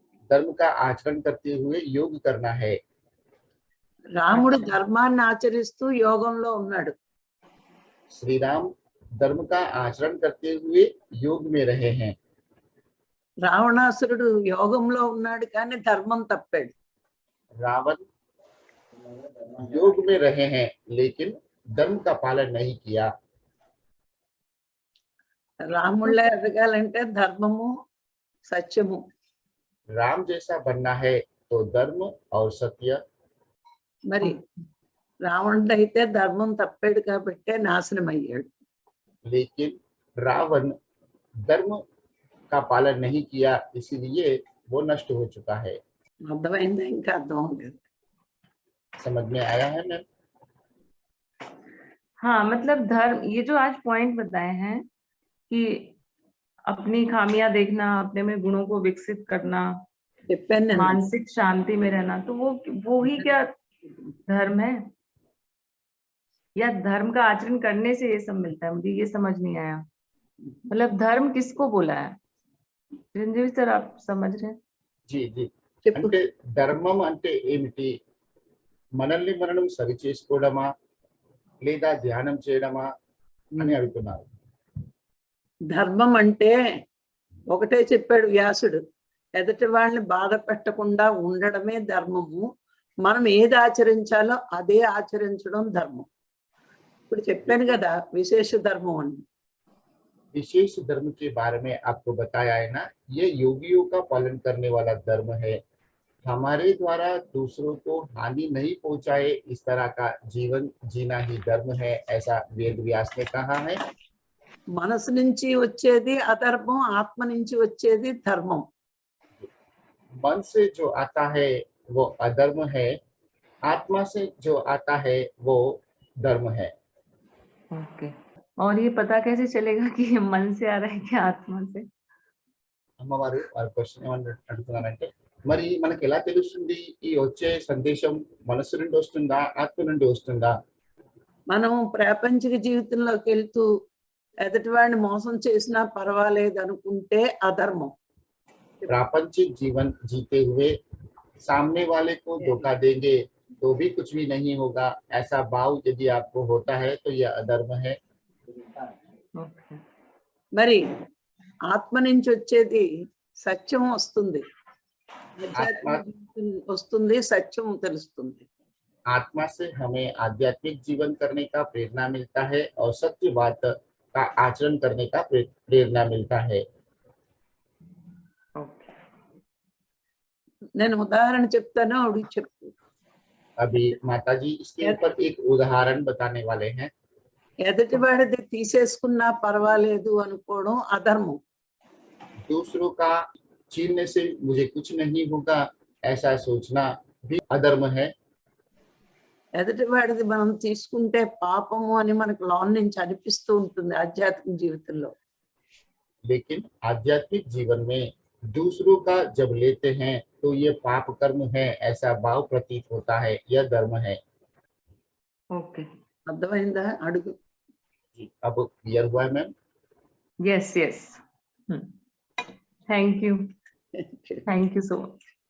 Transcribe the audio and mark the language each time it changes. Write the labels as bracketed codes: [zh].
[hi] धर्म का आचरण करते हुए योग करना है। [te] రాముడు ధర్మాన్ని ఆచరిస్తూ యోగంలో ఉన్నాడు. [hi] श्री राम धर्म का आचरण करते हुए योग में रहे हैं। [te] రావణాసురుడు యోగంలో ఉన్నాడు కానీ ధర్మం తప్పాడు. [hi] रावण योग में रहे हैं लेकिन धर्म का पालन नहीं किया। [te] రాముళ్ళ ఎదగాలంటే ధర్మము సత్యము. [hi] राम जैसा बनना है तो धर्म और सत्य। [te] మరి రావణుడు అయితే ధర్మం తప్పాడు కాబట్టే నాశనం అయ్యాడు. [hi] लेकिन रावण धर्म का पालन नहीं किया, इसीलिए वो नष्ट हो चुका है। [te] అర్థమైందా? ఇంకా అర్థం అవ్వలేదు. [hi] समझ में आया है मैम? हाँ, मतलब धर्म, ये जो आज पॉइंट बताए हैं कि अपनी खामियां देखना, अपने में गुणों को विकसित करना, [te] చెప్పాను నేను. [hi] मानसिक शांति में रहना, तो वो ही क्या धर्म है? या धर्म का आचरण करने से ये सब मिलता है? मुझे ये समझ नहीं आया। मतलब धर्म किसको बोला है? चिरंजीवी सर, आप समझ रहे हैं? जी जी [te] చెప్పు. అంటే ధర్మం అంటే ఏమిటి? మనల్ని మనం సరి చేసుకోవడమా లేదా ధ్యానం చేయడమా అని అడుగుతున్నారు. ధర్మం అంటే ఒకటే చెప్పాడు వ్యాసుడు, ఎదుటి వాళ్ళని బాధ పెట్టకుండా ఉండడమే ధర్మము. మనం ఏది ఆచరించాలో అదే ఆచరించడం ధర్మం. ఇప్పుడు చెప్పాను కదా విశేష ధర్మం అని. [hi] विशेष धर्म के बारे में आपको बताया है ना, ये योगियों का पालन करने वाला धर्म है। हमारे द्वारा दूसरों को हानि नहीं पहुंचाए इस तरह का जीवन जीना ही धर्म है, ऐसा वेद व्यास ने कहा है। [te] మనసు నుంచి వచ్చేది అధర్మం, ఆత్మ నుంచి వచ్చేది ధర్మం. [hi] मन से जो आता है वो अधर्म है, आत्मा से जो आता है वो धर्म है। ओके, और ये पता कैसे चलेगा कि ये मन से आ रहा है कि आत्मा से? [te] అమ్మవారు వారి క్వశ్చన్ ఏమని అడుగుతున్నారంటే, మరి మనకి ఎలా తెలుస్తుంది ఈ వచ్చే సందేశం మనసు నుండి వస్తుందా ఆత్మ నుండి వస్తుందా? మనం ప్రాపంచిక జీవితంలోకి వెళ్తూ ఎదుటి వాడిని మోసం చేసినా పర్వాలేదు అనుకుంటే అధర్మం. [hi] प्रापंचिक जीवन जीते हुए सामने वाले को धोखा देंगे तो भी कुछ भी नहीं होगा, ऐसा भाव यदि आपको होता है तो यह अधर्म है। [en] okay, [te] మరి ఆత్మ నుంచి వచ్చేది సత్యం వస్తుంది, ఆధ్యాత్మిక జీవితం వస్తుంది, సత్యం తెలుస్తుంది. [hi] आत्मा से हमें आध्यात्मिक जीवन करने का प्रेरणा मिलता है और सत्य बात का आचरण करने का प्रेरणा मिलता है। [en] okay, [te] నేను ఉదాహరణ చెప్తాను, అడిగి చెప్పు. [hi] अभी माता जी इसके ऊपर एक उदाहरण बताने वाले हैं। [te] ఎదుటి వాడిది తీసేసుకున్నా పర్వాలేదు అనుకోవడం అధర్మం. [hi] दूसरों का छीनने से मुझे कुछ नहीं होगा ऐसा सोचना भी अधर्म है। [te] ఎదుటి వాడిది మనం తీసుకుంటే పాపము అని మనకు లోన్ నుంచి అనిపిస్తూ ఉంటుంది ఆధ్యాత్మిక జీవితంలో. [hi] लेकिन आध्यात्मिक जीवन में दूसरों का जब लेते हैं तो ये पाप कर्म है ऐसा भाव प्रतीत होता है, यह धर्म है। [en] okay, [te] అర్థమైందా? అడుగు. [hi] जी, अब क्लियर हुआ है ma'am? [en] Yes yes, thank you so much.